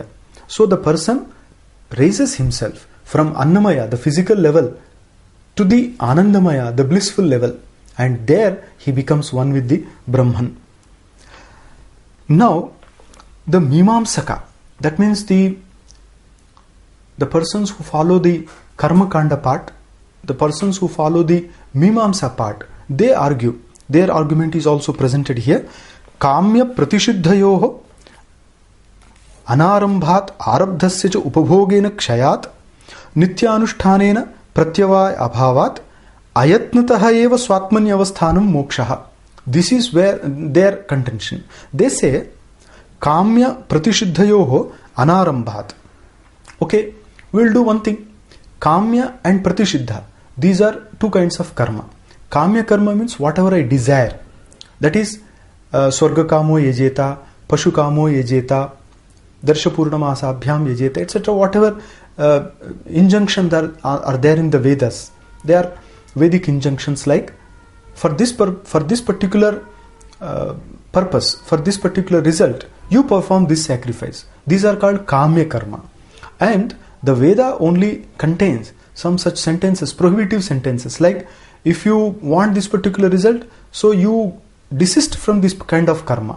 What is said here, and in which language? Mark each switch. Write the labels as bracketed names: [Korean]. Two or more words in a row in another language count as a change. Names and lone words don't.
[English] So the person raises himself from annamaya, the physical level, to the anandamaya, the blissful level, and there he becomes one with the Brahman. Now the mimamsaka, that means the the persons who follow the [Sanskrit] कर्म काण्ड [English] part, the persons who follow the Mimamsa part, they argue, their argument is also presented here. [Sanskrit] काम्य प्रतिषिद्धयोः अनारम्भात् आरब्धस्य च उपभोगेन क्षयात् नित्यानुष्ठानेन प्रत्यवाय अभावात् अयत्नतः एव स्वात्मन्यवस्थानं मोक्षः. [English] This is where their contention. They say [Sanskrit] काम्य प्रतिषिद्धयोः अनारम्भात्. [English] Okay, we'll do one thing. Kamya and pratishiddha, these are two kinds of karma. [Sanskrit] काम्य कर्म [English] means whatever I desire. [Sanskrit] That is स्वर्ग कामो यजेत पशु कामो यजेत दर्श पूर्णमासाभ्यां यजेत, [English] etc. Whatever injunctions are there in the Vedas. They are Vedic injunctions like for this particular purpose, for this particular result, you perform this sacrifice. These are called [Sanskrit] काम्य कर्म. [English] And the Veda only contains some such sentences, prohibitive sentences, like if you want this particular result, so you desist from this kind of karma.